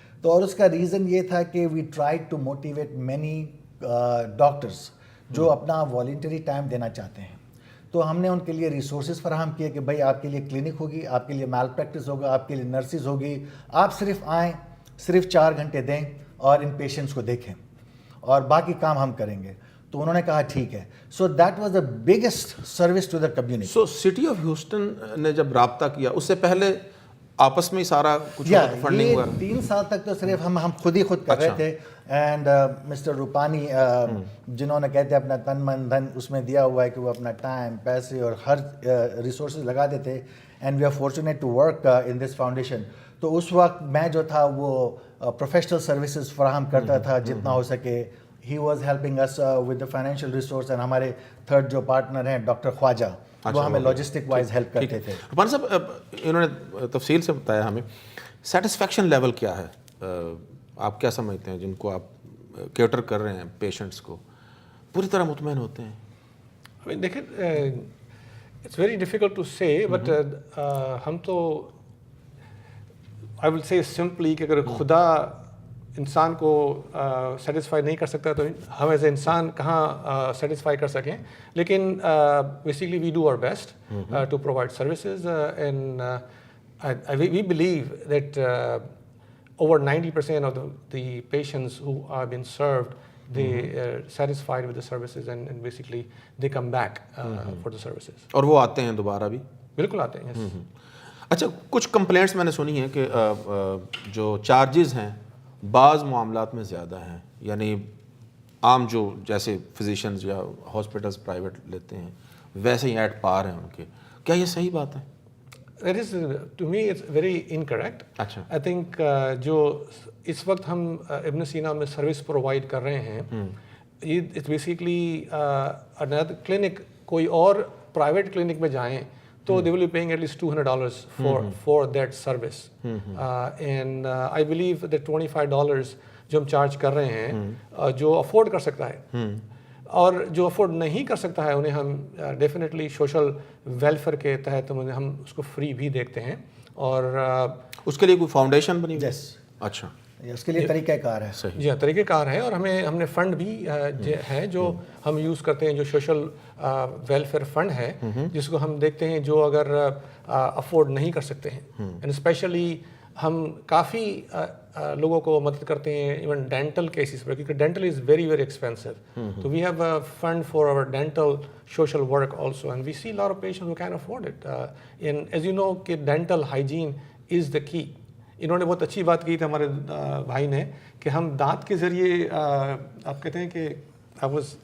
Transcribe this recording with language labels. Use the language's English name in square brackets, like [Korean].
[Urdu] تو اور اس کا ریزن یہ تھا کہ [English] we tried to motivate many doctors [Urdu] جو اپنا والنٹری ٹائم دینا چاہتے ہیں. تو ہم نے ان کے لیے ریسورسز فراہم کیے کہ بھائی آپ کے لیے کلینک ہوگی, آپ کے لیے میل پریکٹس ہوگا, آپ کے لیے نرسز ہوگی, آپ صرف آئیں, صرف 4 گھنٹے دیں اور ان پیشنٹس کو دیکھیں, اور باقی کام ہم کریں گے. تو انہوں نے کہا ٹھیک ہے. [English] So that was the biggest service to the community. [Urdu] So city of Houston نے جب رابطہ کیا, اس سے پہلے آپس میں ہی سارا کچھ فنڈنگ ہوا؟ 3 سال تک تو صرف ہم خود ہی خود کر رہے تھے. اینڈ مسٹر روپانی جنہوں نے کہتے ہیں اپنا تن من دھن اس میں دیا ہوا ہے کہ وہ اپنا ٹائم, پیسے اور ہر ریسورسز لگا دیتے. [English] And we are fortunate to work in this foundation. [Urdu] تو اس وقت میں جو تھا وہ پروفیشنل سروسز فراہم کرتا تھا جتنا ہو سکے. [English] He was helping us with the financial resource. [Urdu] And ہمارے تھرڈ جو پارٹنر ہیں ڈاکٹر خواجہ, وہ ہمیں لاجسٹک وائز ہیلپ کرتے تھے. روپانی صاحب, انہوں نے تفصیل سے بتایا ہمیں, سیٹسفیکشن لیول کیا ہے, آپ کیا سمجھتے ہیں جن کو آپ کیٹر کر رہے ہیں پیشنٹس کو, پوری طرح مطمئن ہوتے ہیں؟ دیکھیں, [English] it's very difficult to say, [Urdu] بٹ ہم تو [English] I will say simply [Urdu] کہ اگر خدا انسان کو سیٹسفائی نہیں کر سکتا تو ہم ایز اے انسان کہاں سیٹسفائی کر سکیں. [English] لیکن basically we do our best to provide services, and we believe that over 90% of the patients who are being served, they are satisfied with the services, and basically they come back for the services. [Urdu] اور وہ آتے ہیں دوبارہ بھی؟ بالکل آتے ہیں. اچھا, کچھ کمپلینٹس میں نے سنی ہیں کہ جو چارجز ہیں بعض معاملات میں زیادہ ہیں, یعنی عام جو جیسے فزیشنز یا ہاسپٹلس پرائیویٹ لیتے ہیں ویسے ہی ایٹ پار ہیں ان کے. کیا یہ صحیح بات ہے؟ [English] That is, to me, it's very incorrect. [Urdu] اچھا. [English] I think [Urdu] جو اس وقت ہم ابن سینا میں سروس پرووائڈ کر رہے ہیں, [English] it's basically another clinic, [Urdu] کوئی اور پرائیویٹ کلینک میں جائیں تو [English] they will be paying at least $200 for that service. And I believe that $25 [Urdu] جو ہم چارج کر رہے ہیں, جو افورڈ کر سکتا ہے, اور جو افورڈ نہیں کر سکتا ہے انہیں ہم ڈیفینیٹلی سوشل ویلفیئر کے تحت ہم اس کو فری بھی دیکھتے ہیں. اور اس کے لیے کوئی فاؤنڈیشن بنی؟ [English] Yes. [Urdu] اچھا, اس کے لیے طریقہ کار ہے. صحیح. جی ہاں, طریقہ کار ہے. اور ہم نے فنڈ بھی ہے جو ہم یوز کرتے ہیں, جو سوشل ویلفیئر فنڈ ہے, جس کو ہم دیکھتے ہیں جو اگر افورڈ نہیں کر سکتے ہیں. اینڈ اسپیشلی ہم کافی لوگوں کو مدد کرتے ہیں ایون ڈینٹل کیسز پر, کیونکہ [English] Dental is very very expensive. تو we have a fund for our dental social work also, and we see lot of patients who can afford it. And as you know کہ dental hygiene is the key. [Urdu] انہوں نے بہت اچھی بات کی تھی ہمارے بھائی نے کہ ہم دانت کے ذریعے, آپ کہتے ہیں کہ [English] I was